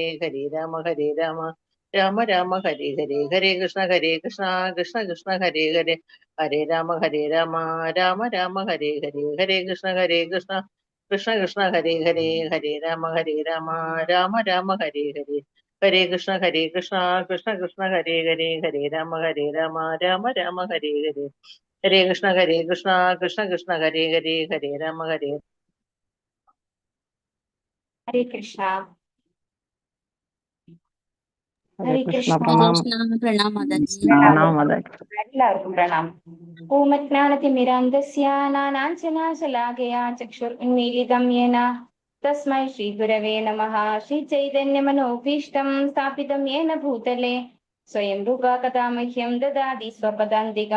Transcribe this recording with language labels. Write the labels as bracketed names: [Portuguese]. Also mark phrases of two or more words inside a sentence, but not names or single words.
[Sanskrit] ഹരേ രാമ രാമ രാമ ഹരേ ഹരേ ഹരേ കൃഷ്ണ കൃഷ്ണ കൃഷ്ണ ഹരേ ഹരേ ഹരേ രാമ രാമ രാമ ഹരേ ഹരേ ഹരേ കൃഷ്ണ കൃഷ്ണ കൃഷ്ണ ഹരേ ഹരേ ഹരേ രാമ രാമ രാമ ഹരേ ഹരേ ഹരേ കൃഷ്ണ കൃഷ്ണ കൃഷ്ണ ഹരേ ഹരേ ഹരേ രാമ രാമ രാമ ഹരേ ഹരേ ഹരേ കൃഷ്ണ കൃഷ്ണ കൃഷ്ണ ഹരേ ഹരേ ഹരേ രാമ ഹരേ കൃഷ്ണ. ഹരേ കൃഷ്ണ. [Hindi] प्रणाम माताजी. [Malayalam] എല്ലാവർക്കും പ്രണാം. [Sanskrit] ഓമജ്ഞാനതിമിരാന്ധസ്യ നാനാഞ്ജനാശലാകയാ ചക്ഷുരുന്മീലിതം യേന തസ്മൈ ശ്രീഗുരവേ നമഃ. ശ്രീചൈതന്യമനോഭീഷ്ടം സ്ഥാപിതം യേന ഭൂതലേ സ്വയം രൂപ കഥാ മഹ്യം ദദാതി സ്വപദാന്തികം.